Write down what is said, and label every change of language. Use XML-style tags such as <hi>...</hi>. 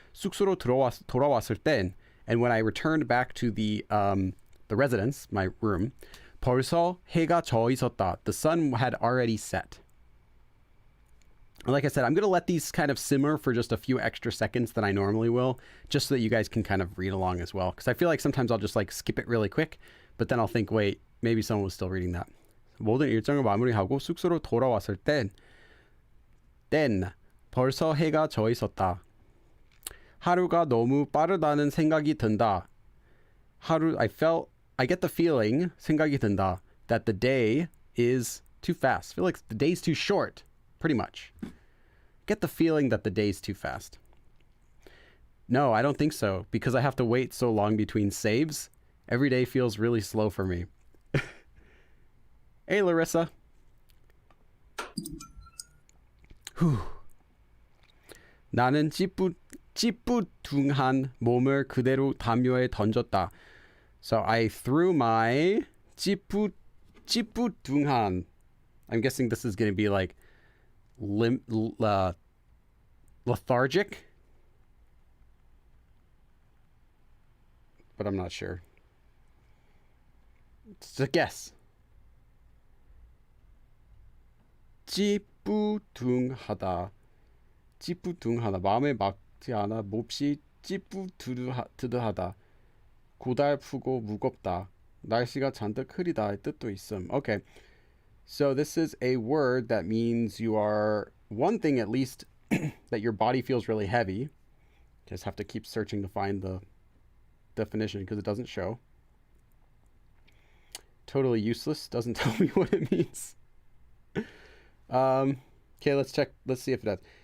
<ko>숙소로 돌아왔을 땐,</ko> <en>and when I returned back to the residence, my room,</en> <ko>벌써 해가 져 있었다.</ko> <en>The sun had already set. Like I said, I'm going to let these kind of simmer for just a few extra seconds than I normally will, just so that you guys can kind of read along as well. Because I feel like sometimes I'll just like skip it really quick, but then I'll think, wait, maybe someone was still reading that.</en> <ko>모든 일정을 마무리하고 숙소로 돌아왔을 땐 벌써 해가 져 있었다. 하루가 너무 빠르다는 생각이 든다.</ko> <en>I get the feeling,</en> <ko>생각이 든다,</ko> <en>that the day is too fast. I feel like the day's too short. Pretty much. Get the feeling that the day's too fast. No, I don't think so, because I have to wait so long between saves. Every day feels really slow for me. Hey, Larissa. Whew.</en> <ko>나는 찌뿌둥한 몸을 그대로 담요에 던졌다.</ko> <en>So I threw my 찌뿌둥한. I'm guessing this is going to be like lethargic, but I'm not sure. It's a guess.</en> <ko>찌뿌둥하다. 마음에 맞지 않아 몹시 찌뿌드드하다. 고달프고 무겁다. 날씨가 잔뜩 흐리다의 뜻도 있음.</ko> <en>Okay. So this is a word that means you are, one thing at least, that your body feels really heavy. Just have to keep searching to find the definition because it doesn't show. Totally useless. Doesn't tell me what it means. Okay, let's check. Let's see if it does.</en>